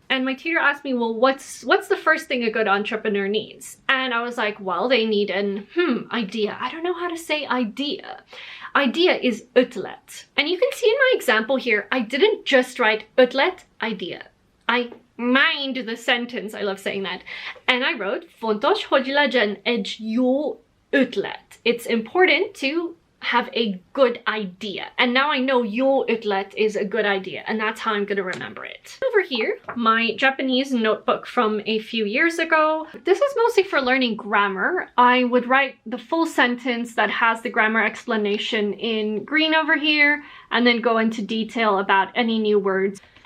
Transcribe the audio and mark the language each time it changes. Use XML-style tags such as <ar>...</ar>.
<en>And my tutor asked me, well, what's the first thing a good entrepreneur needs? And I was like, well, they need an idea. I don't know how to say idea. Idea is ötlet. And you can see in my example here, I didn't just write ötlet, idea. I mind the sentence, I love saying that. And I wrote,</en> <hu>fontos, hogy legyen egy jó ötlet.</hu> <en>It's important to have a good idea. And now I know</en> <hu>jó ötlet</hu> <en>is a good idea, and that's how I'm gonna remember it. Over here, my Japanese notebook from a few years ago. This is mostly for learning grammar. I would write the full sentence that has the grammar explanation in green over here, and then go into detail about any new words.</en>